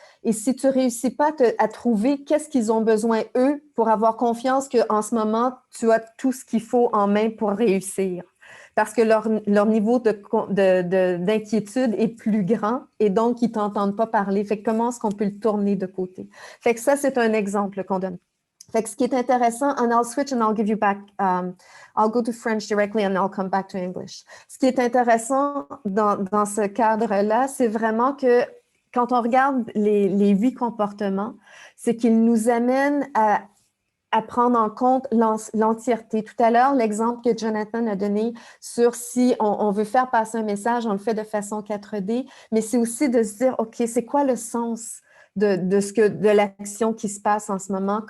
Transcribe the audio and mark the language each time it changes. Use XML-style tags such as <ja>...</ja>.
<fr>Et si tu ne réussis pas à trouver qu'est-ce qu'ils ont besoin, eux, pour avoir confiance qu'en ce moment, tu as tout ce qu'il faut en main pour réussir. parce que leur niveau d'inquiétude est plus grand et donc ils ne t'entendent pas parler. Fait que comment est-ce qu'on peut le tourner de côté? Fait que ça, c'est un exemple qu'on donne. Fait que ce qui est intéressant,</fr> <en>and I'll switch and I'll give you back, I'll go to French directly and I'll come back to English.</en> <fr>Ce qui est intéressant dans ce cadre-là, c'est vraiment que quand on regarde les 8 comportements, c'est qu'ils nous amènent à prendre en compte l'entièreté. Tout à l'heure, l'exemple que Jonathan a donné sur si on veut faire passer un message, on le fait de façon 4D, mais c'est aussi de se dire, OK, c'est quoi le sens de l'action qui se passe en ce moment?</fr>